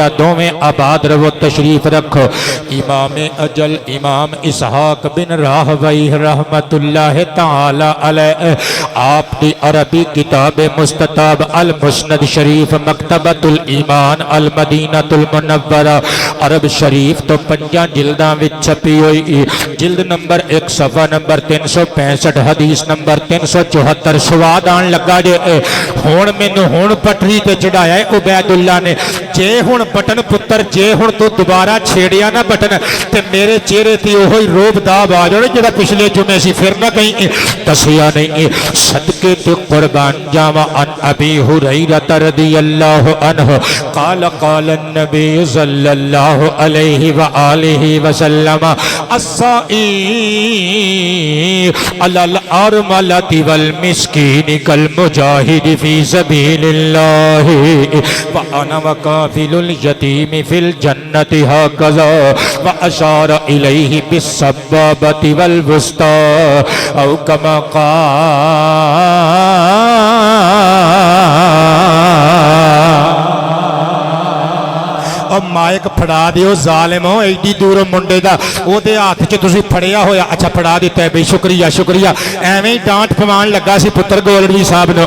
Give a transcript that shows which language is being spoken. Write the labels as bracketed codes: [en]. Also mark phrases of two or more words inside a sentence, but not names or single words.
[pa] دوویں آباد رہو تشریف رکھو امام اجل امام اسحاق بن راہوی [ar] رحمت اللہ تعالی علیہ [pa] آپ دی عربی کتاب مستطاب المسند شریف مکتبۃ الایمان المدینہ المنورہ عرب شریف تو 5 جلداں وچ چھپی ہوئی جلد نمبر 1 صفحہ نمبر 365 حدیث نمبر 374 سواد آن لگا جے ہون مینوں ہون پٹری تے چڑھایا ہے عبید اللہ نے جے ہُݨ بٹن پُتر جے ہُݨ تُو دوبارہ چھیڑیا نا بٹن تے میرے چہرے تے اوہی رعب داب آ جانے جیہڑا پچھلے جمعے سی فیر نہ کہیں دسیا نہیں. صدقے تے قربان جاواں [ar] عن أبي هريرة رضي الله عنه قال قال النبي صلى الله عليه وآله وسلم الساعي على الأرملة والمسكين كالمجاهد في سبيل الله وأنا وكافل اليتيم في الجنة هكذا وأشار إليه بالسبابة والوسطى أو كما [pa] اور مائیک پھڑا دیو ظالمو ایڈی دور منڈے دا اوہدے ہتھ چ تسی پھڑیا ہویا. اچھا پھڑا دتا ہے بئی شکریہ شکریہ ایویں ہی ڈانٹ پوان لگا سی پتر گولڑی صاحب نے.